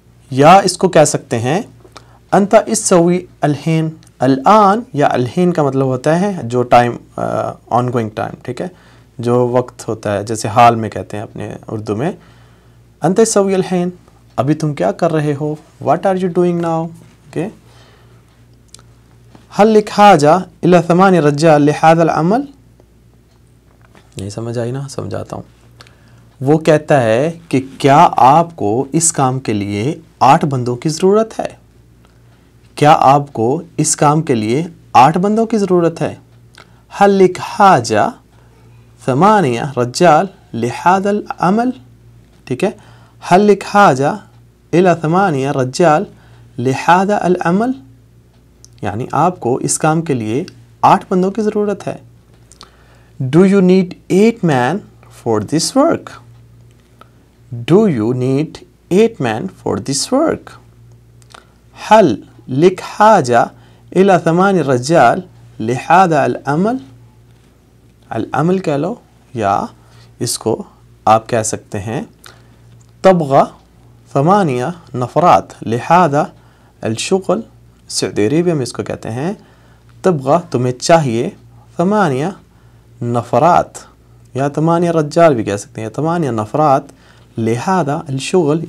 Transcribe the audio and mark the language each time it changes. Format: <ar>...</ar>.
<ur>یا اس کو کہہ سکتے ہیں</ur> <ar>انت اسوی الحین.</ar> <ur>الآن یا الحین کا مطلب ہوتا ہے جو ٹائم،</ur> <en>Ongoing time.</en> <ur>ٹھیک ہے. جو وقت ہوتا ہے، جیسے حال میں کہتے ہیں اپنے اردو میں.</ur> <ar>انت اسوی الحین،</ar> <ur>ابھی تم کیا کر رہے ہو.</ur> <en>What are you doing now. okay.</en> <ar>هل لك حاجة إلى 8 رجال لهذا العمل.</ar> <ur>نہیں سمجھ آئی نا، سمجھاتا ہوں. وہ کہتا ہے کہ کیا آپ کو اس کام کے لیے 8 بندوں کی ضرورت ہے. کیا آپ کو اس کام کے لیے 8 بندوں کی ضرورت ہے.</ur> <ar>هل لك حاجة 8 رجال لهذا العمل.</ar> <ur>ٹھیک ہے.</ur> <ar>هل لك حاجة إلى 8 رجال لهذا العمل،</ar> <ur>یعنی آپ کو اس کام کے لیے 8 بندوں کی ضرورت ہے.</ur> <en>Do you need 8 men for this work. Do you need 8 men for this work.</en> <ar>هل لك حاجة إلى 8 رجال لهذا العمل.</ar> <ur>العمل کہہ لو، یا اس کو آپ کہہ سکتے ہیں</ur> <ar>تبغى 8 نفرات لهذا الشغل.</ar> <ur>سعودی عربیہ میں اس کو کہتے ہیں تبغى، تمہیں چاہیے 8 نفرات، یا 8 رجال بھی کہہ سکتے ہیں،</ur> <ar>8 نفرات لہذا الشغل.</ar>